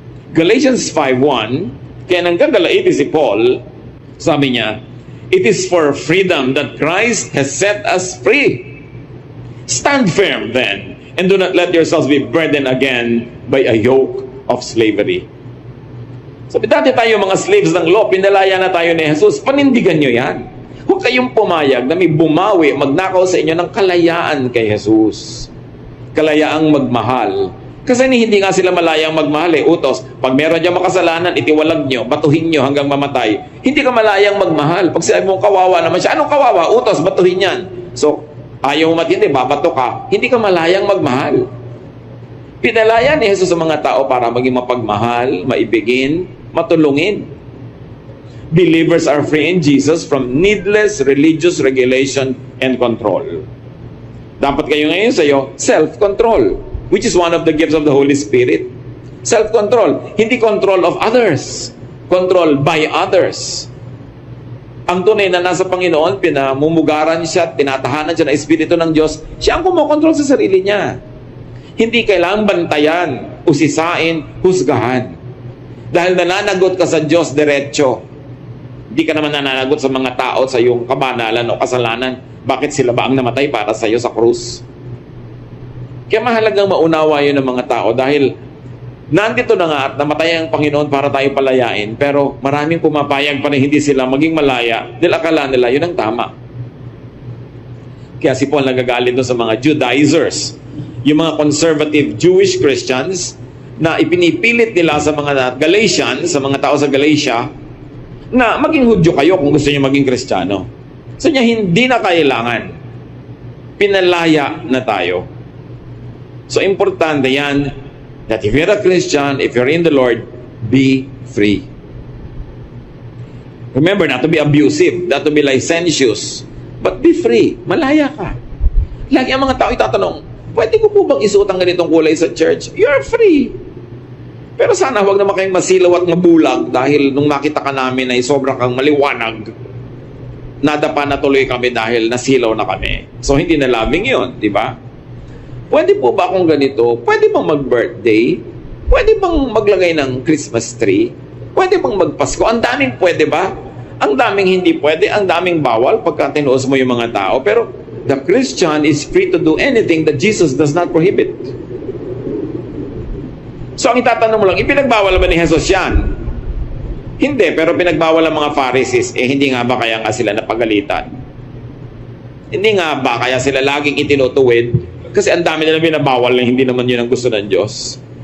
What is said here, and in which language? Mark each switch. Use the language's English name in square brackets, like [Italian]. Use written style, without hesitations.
[English] Galatians 5:1, [Filipino] kaya nanggagalaiti si Paul, sabi niya, [English] it is for freedom that Christ has set us free. Stand firm then, and do not let yourselves be burdened again by a yoke of slavery. [Filipino] Sabi, dati tayo mga slaves ng law, pinalaya na tayo ni Jesus, panindigan nyo yan. Huwag kayong pumayag na may bumawi, magnakaw sa inyo ng kalayaan kay Jesus. Kalayaang magmahal. Kasi hindi nga sila malayang magmahal eh, utos. Pag meron dyan makasalanan, itiwalag nyo, batuhin nyo hanggang mamatay. Hindi ka malayang magmahal. Pag sinabi mong kawawa naman siya, anong kawawa? Utos, batuhin yan. So, ayaw mo matindi, babato ka. Hindi ka malayang magmahal. Pinalaya ni Jesus sa mga tao para maging mapagmahal, maibigin, matulungin. [English] Believers are free in Jesus from needless religious regulation and control. [Filipino] Dapat kayo ngayon sa'yo, [English] self-control, which is one of the gifts of the Holy Spirit. Self-control, hindi control of others, control by others. [Filipino] Ang tunay na nasa Panginoon, pinamumugaran siya, tinatahanan siya ng Espiritu ng Diyos, siya ang kumokontrol sa sarili niya. Hindi kailangang bantayan, usisain, husgahan. Dahil nananagot ka sa Diyos diretso. Hindi ka naman nananagot sa mga tao sa iyong kabanalan o kasalanan. Bakit sila ba ang namatay para sa iyo sa krus? Kaya mahalagang maunawa yun ng mga tao dahil nandito na nga at namatay ang Panginoon para tayo palayain, pero maraming pumapayag pa na hindi sila maging malaya dahil akala nila yun ang tama. Kaya si Paul nagagalit doon sa mga Judaizers, yung mga conservative Jewish Christians na ipinipilit nila sa mga Galatians, sa mga tao sa Galatia, na maging Hudyo kayo kung gusto niyo maging Kristiyano. So niya, hindi na kailangan. Pinalaya na tayo. So importante yan, [English] that if you're a Christian, if you're in the Lord, be free. Remember, not to be abusive, not to be licentious, but be free. [Filipino] Malaya ka. Lagi ang mga tao itatanong, pwede ko po bang isuot ang ganitong kulay sa church? [English] You're free. [Filipino] Pero sana huwag naman kayong masilaw at mabulag dahil nung makita ka namin ay sobrang kang maliwanag. nadapa na tuloy kami dahil nasilaw na kami. So hindi na loving yun, di ba? Pwede po ba akong ganito? Pwede bang mag-birthday? Pwede bang maglagay ng Christmas tree? Pwede bang magpasko? Ang daming pwede ba? Ang daming hindi pwede, ang daming bawal pagka tinuos mo yung mga tao. [English] Pero the Christian is free to do anything that Jesus does not prohibit. [Filipino] So ang itatanong mo lang, ipinagbawal ba ni Jesus yan? Hindi, pero pinagbawal ang mga Pharisees. Hindi nga ba kaya nga sila napagalitan? Hindi nga ba kaya sila laging itinutuwid? Kasi ang dami nila binabawal na hindi naman yun ang gusto ng Diyos.